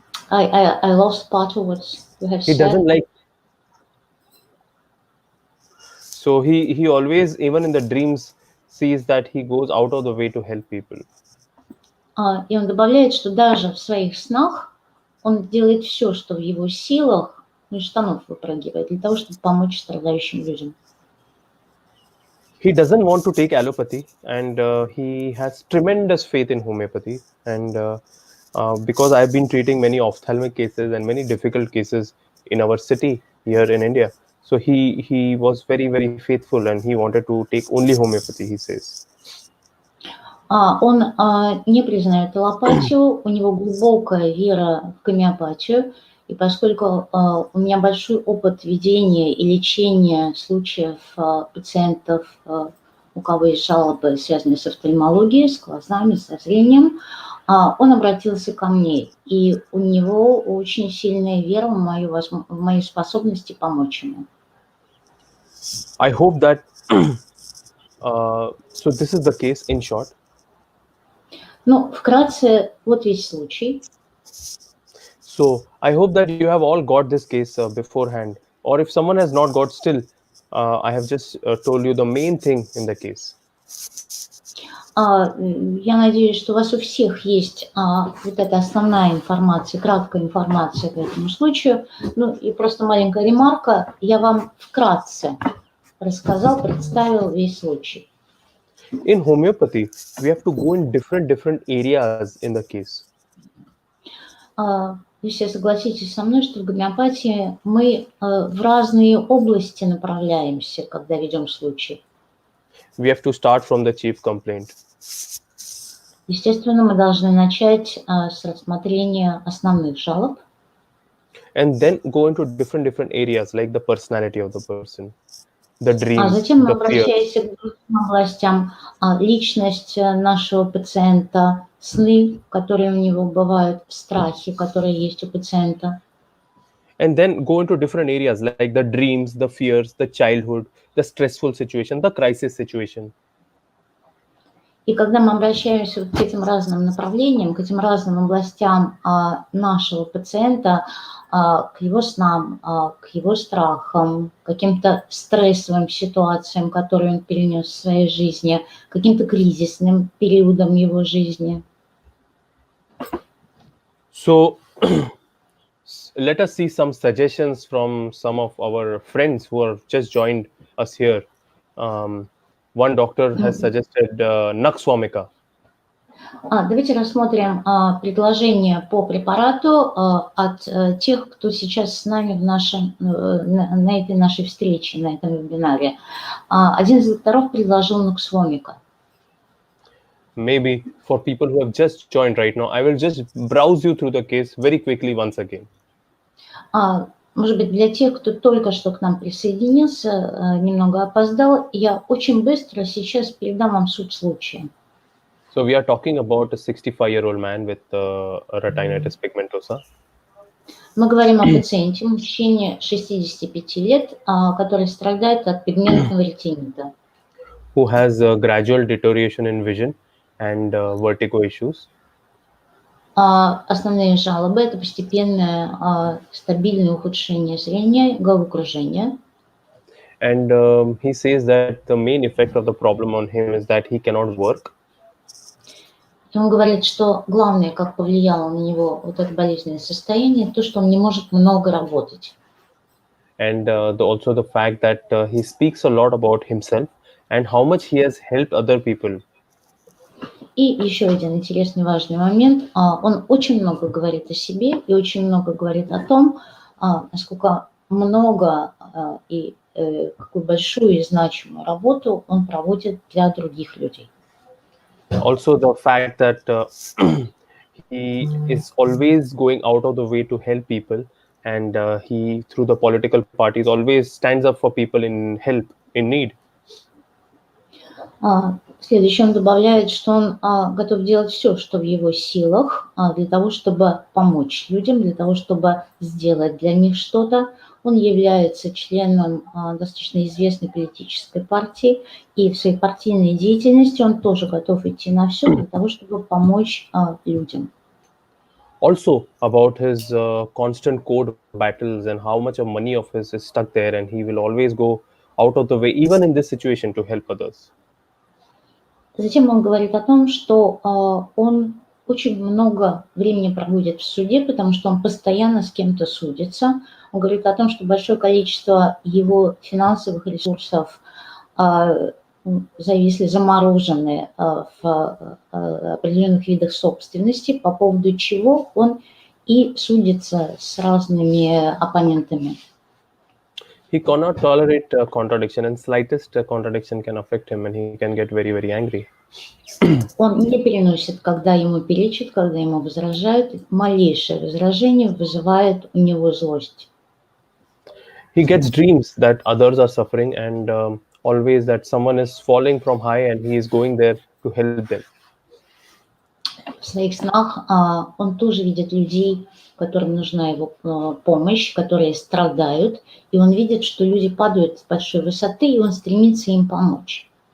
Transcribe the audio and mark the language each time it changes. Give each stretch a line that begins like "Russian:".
English: I lost part of what you have he said. doesn't like. So he always, even in the dreams, sees that he goes out of the way to help people.
Russian: И он добавляет, что даже в своих снах он делает все, что в его силах, ну, из штанов выпрыгивает, для того, чтобы помочь страдающим людям.
English: He doesn't want to take allopathy, and he has tremendous faith in homeopathy. And because I've been treating many ophthalmic cases and many difficult cases in our city here in India, so he was very faithful, and he wanted to take only homeopathy, he says.
Russian: Он не признает аллопатию, у него глубокая вера в гомеопатию, и поскольку у меня большой опыт ведения и лечения случаев пациентов, у кого есть жалобы, связанные с офтальмологией, с глазами, со зрением, он обратился ко мне, и у него очень сильная вера в мои способности помочь ему.
English: I hope that so this is the case in short.
Russian: Ну, вкратце, вот весь случай.
English: So I hope that you have all got this case beforehand, or if someone has not got still, I have just told you the main thing in the case.
Russian: Я надеюсь, что у вас у всех есть вот эта основная информация, краткая информация по этому случаю. Ну и просто маленькая ремарка. Я вам вкратце рассказал, представил весь случай.
English: In homeopathy, we have to go in different areas in the case.
Russian: Вы все согласитесь со мной, что в гомеопатии мы в разные области направляемся, когда ведем случай.
English: We have to start from the chief complaint.
Russian: Естественно, мы должны начать с рассмотрения основных жалоб.
English: And then go into different areas like the personality of the person, the dreams,
Russian: Затем мы
English: the fears.
Russian: обращаемся к другим областям, личность нашего пациента, сны, которые у него бывают, страхи, которые есть у пациента.
English: And then go into different areas like the dreams, the fears, the childhood, the stressful situation, the crisis situation.
Russian: И когда мы обращаемся вот к этим разным направлениям, к этим разным областям нашего пациента, к его снам, к его страхам, к каким-то стрессовым ситуациям, которые он перенес в своей жизни, каким-то кризисным периодам его жизни.
English: So let us see some suggestions from some of our friends who have just joined us here. One doctor has suggested Naxwamika.
Russian: Давайте рассмотрим предложения по препарату от тех, кто сейчас с нами на этой нашей встрече, на этом вебинаре. Один из докторов предложил Naxwamika.
English: Maybe for people who have just joined right now, I will just browse you through the case very quickly once again.
Russian: Может быть, для тех, кто только что к нам присоединился, немного опоздал, я очень быстро сейчас передам вам суть случая.
English: So we are talking about a 65-year-old man with retinitis pigmentosa.
Russian: Мы говорим о пациенте, мужчине 65 лет, который страдает от пигментного ретинита,
English: Who has gradual deterioration in vision and vertigo issues.
Russian: Основные жалобы – это постепенное стабильное ухудшение зрения, головокружение.
English: And he says that the main effect of the problem on him is that he cannot work.
Russian: И он говорит, что главное, как повлияло на него вот это болезненное состояние, то, что он не может много работать.
English: And also the fact that he speaks a lot about himself and how much he has helped other people.
Russian: И еще один интересный важный момент. Он очень много говорит о себе и очень много говорит о том, насколько много и какую большую и значимую работу он проводит для других людей.
English: Also the fact that he is always going out of the way to help people, and he, through the political parties, always stands up for people in help, in need.
Russian: Следующее, он добавляет, что он готов делать все, что в его силах, для того, чтобы помочь людям, для того, чтобы сделать для них что-то. Он является членом достаточно известной политической партии, и в своей партийной деятельности он тоже готов идти на все для того, чтобы помочь людям.
English: Also about his constant court battles and how much of money of his is stuck there, and he will always go out of the way, even in this situation, to help others.
Russian: Затем он говорит о том, что он очень много времени проводит в суде, потому что он постоянно с кем-то судится. Он говорит о том, что большое количество его финансовых ресурсов зависли, заморожены в определенных видах собственности, по поводу чего он и судится с разными оппонентами.
English: He cannot tolerate contradiction, and slightest contradiction can affect him, and he can get very, very angry.
Russian: Он не переносит, когда ему перечат, когда ему возражают. Малейшее возражение вызывает у него злость.
English: He gets dreams that others are suffering, and always that someone is falling from high, and he is going there to help them.
Russian: В своих снах он тоже видит людей, которым нужна его помощь, которые страдают, и он видит, что люди падают с большой высоты, и он стремится им помочь.